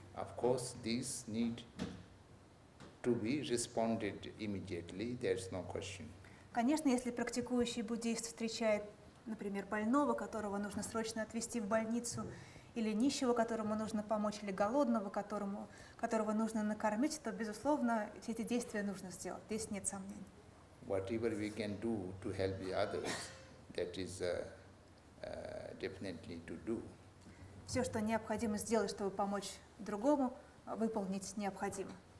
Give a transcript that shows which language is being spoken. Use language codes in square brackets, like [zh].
[en] Of course, these need to be responded immediately, there's no question. [ru] Конечно, если практикующий буддист встречает, например, больного, которого нужно срочно отвезти в больницу, или нищего, которому нужно помочь, или голодного, которого нужно накормить, то, безусловно, все эти действия нужно сделать. Здесь нет сомнений. [en] Whatever we can do to help the others, that is definitely to do. [ru] Все, что необходимо сделать, чтобы помочь другому, выполнить необходимо.